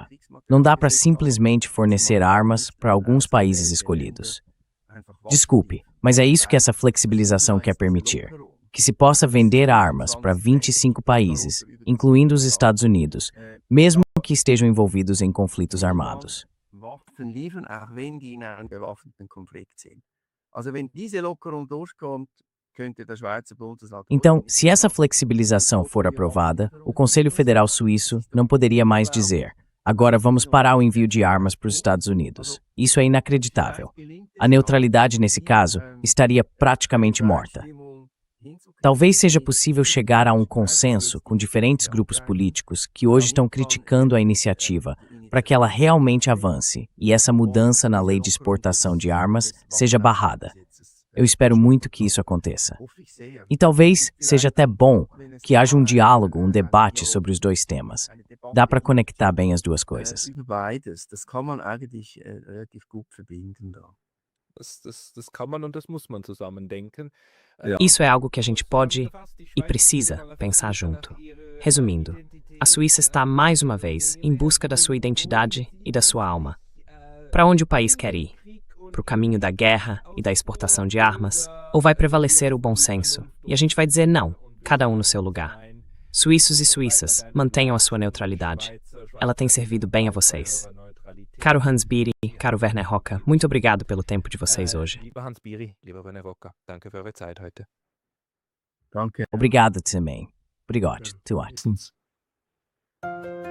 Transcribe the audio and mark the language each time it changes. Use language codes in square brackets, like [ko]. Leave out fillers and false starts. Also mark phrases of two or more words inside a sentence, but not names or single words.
[pt] Não dá para simplesmente fornecer armas para alguns países escolhidos. Desculpe, mas é isso que essa flexibilização quer permitir. Que se possa vender armas para 25 países, incluindo os Estados Unidos, mesmo que estejam envolvidos em conflitos armados. [de] Waffen liefern, auch wenn die in einem bewaffneten Konflikt sind. Also wenn diese Lockerung durchkommt, könnte der Schweizer Bundesrat... [pt] Então, se essa flexibilização for aprovada, o Conselho Federal Suíço não poderia mais dizer: agora vamos parar o envio de armas para os Estados Unidos. Isso é inacreditável. A neutralidade, nesse caso, estaria praticamente morta. Talvez seja possível chegar a um consenso com diferentes grupos políticos que hoje estão criticando a iniciativa para que ela realmente avance e essa mudança na lei de exportação de armas seja barrada. Eu espero muito que isso aconteça. E talvez seja até bom que haja um diálogo, um debate sobre os dois temas. Dá para conectar bem as duas coisas. [de] Über beides, das kann man eigentlich relativ gut verbinden da. Das kann man und das muss man zusammen denken. [pt] Isso é algo que a gente pode e precisa pensar junto. Resumindo, a Suíça está mais uma vez em busca da sua identidade e da sua alma. Para onde o país quer ir? Para o caminho da guerra e da exportação de armas? Ou vai prevalecer o bom senso? E a gente vai dizer não, cada um no seu lugar. Suíços e suíças, mantenham a sua neutralidade. Ela tem servido bem a vocês. Caro Hans Biri, caro Werner Roca, muito obrigado pelo tempo de vocês hoje. [de] Lieber Hans Biri, lieber Werner Rocker, danke für eure Zeit heute. Danke. [pt] Obrigado também. Obrigado. Tu ótimo. [de] Meistens.